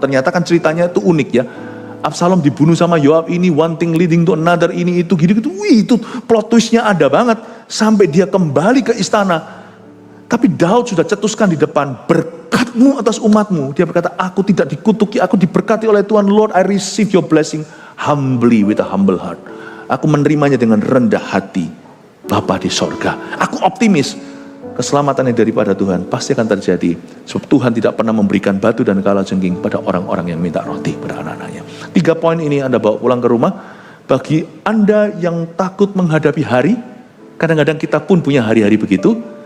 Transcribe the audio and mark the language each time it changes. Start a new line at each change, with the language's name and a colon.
Indonesian: Ternyata kan ceritanya itu unik ya. Absalom dibunuh sama Yoab ini,
English: one thing leading to another,
Indonesian: ini itu gitu-gitu. Wih, itu plot twistnya ada banget. Sampai dia kembali ke istana. Tapi Daud sudah cetuskan di depan, berkatmu atas umatmu. Dia berkata, aku tidak dikutuki, aku diberkati oleh Tuhan.
English: Lord, I receive your blessing humbly with a humble heart.
Indonesian: Aku menerimanya dengan rendah hati. Bapa di sorga. Aku optimis. Keselamatan yang daripada Tuhan pasti akan terjadi. Sebab Tuhan tidak pernah memberikan batu dan kalajengking pada orang-orang yang minta roti pada anak-anaknya. 3 poin ini Anda bawa pulang ke rumah. Bagi Anda yang takut menghadapi hari, kadang-kadang kita pun punya hari-hari begitu.